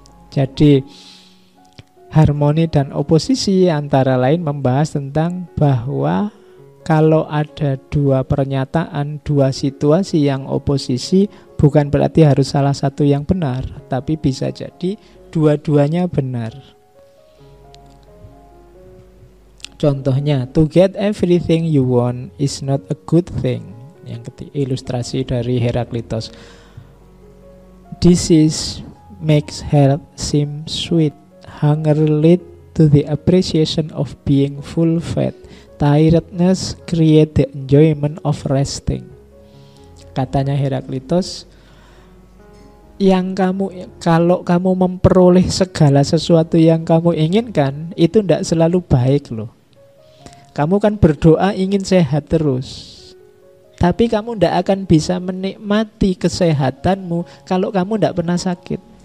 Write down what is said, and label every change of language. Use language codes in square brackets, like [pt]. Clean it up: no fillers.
[id] Jadi harmoni dan oposisi antara lain membahas tentang bahwa kalau ada dua pernyataan, dua situasi yang oposisi, bukan berarti harus salah satu yang benar, tapi bisa jadi dua-duanya benar. [en] Contohnya, to get everything you want is not a good thing. [id] Yang ketiga, ilustrasi dari Heraklitos. [en] Disease makes health seem sweet. Hunger lead to the appreciation of being full fed. Tiredness create the enjoyment of resting. [id] Katanya Heraklitos, kalau kamu memperoleh segala sesuatu yang kamu inginkan, itu tidak selalu baik loh. Kamu kan berdoa ingin sehat terus, tapi kamu tidak akan bisa menikmati kesehatanmu kalau kamu tidak pernah sakit.